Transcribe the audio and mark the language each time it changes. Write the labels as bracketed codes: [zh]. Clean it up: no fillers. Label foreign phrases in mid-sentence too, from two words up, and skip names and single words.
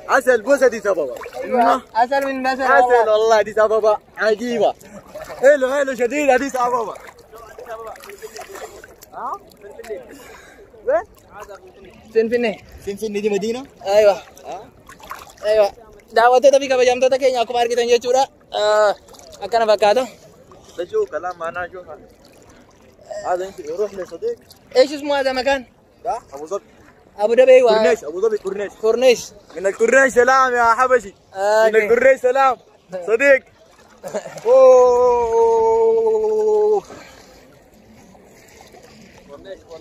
[ar] عسل بوس اديس ابابا. اسهل من مثل عسل والله اديس ابابا عجيبة. حلو شديد اديس ابابا. وين؟ فين دي مدينة؟ ايوه ايوه [om] daawwattoota fi kabajamtoota keenya akkuma argitan jechuudha akkana fakkaatu. [ar] شو كلام معناه شو هذا انت يروح لصديق. ايش اسمه هذا مكان؟ ده ابو ظبي. ابو دبي كورنيش. ابو ظبي كورنيش. من الكورنيش سلام يا حبشي. من الكورنيش سلام صديق. اوه كورنيش.